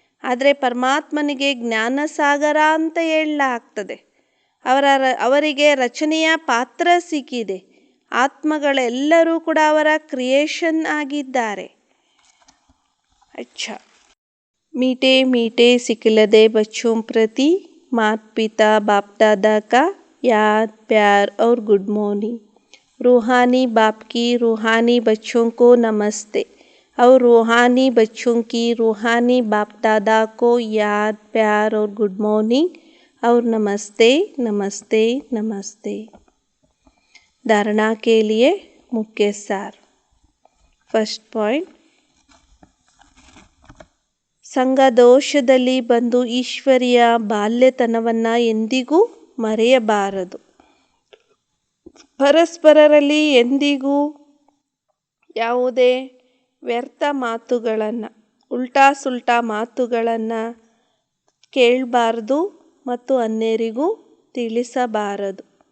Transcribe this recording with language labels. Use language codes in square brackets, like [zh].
[kn] ಆದರೆ ಪರಮಾತ್ಮನಿಗೆ ಜ್ಞಾನಸಾಗರ ಅಂತ ಹೇಳಲಾಗ್ತದೆ. ಅವರಿಗೆ ರಚನೆಯ ಪಾತ್ರ ಸಿಕ್ಕಿದೆ. ಆತ್ಮಗಳೆಲ್ಲರೂ ಕೂಡ ಅವರ ಕ್ರಿಯೇಷನ್ ಆಗಿದ್ದಾರೆ. [hi] अच्छा, मीठे मीठे सिखलदे बच्चों प्रति माता पिता बाप दादा का याद प्यार और गुड मॉर्निंग. रूहानी बाप की रूहानी बच्चों को नमस्ते और रूहानी बच्चों की रूहानी बाप दादा को याद प्यार और गुड मॉर्निंग और नमस्ते नमस्ते नमस्ते. धारणा के लिए मुख्य सार. [en] first point, [kn] ಸಂಘದೋಷದಲ್ಲಿ ಬಂದು ಈಶ್ವರಿಯ ಬಾಲ್ಯತನವನ್ನು ಎಂದಿಗೂ ಮರೆಯಬಾರದು. ಪರಸ್ಪರರಲ್ಲಿ ಎಂದಿಗೂ ಯಾವುದೇ ವ್ಯರ್ಥ ಮಾತುಗಳನ್ನು, ಉಲ್ಟಾ ಸುಲ್ಟಾ ಮಾತುಗಳನ್ನು ಕೇಳಬಾರ್ದು ಮತ್ತು ಅನ್ಯರಿಗೂ ತಿಳಿಸಬಾರದು.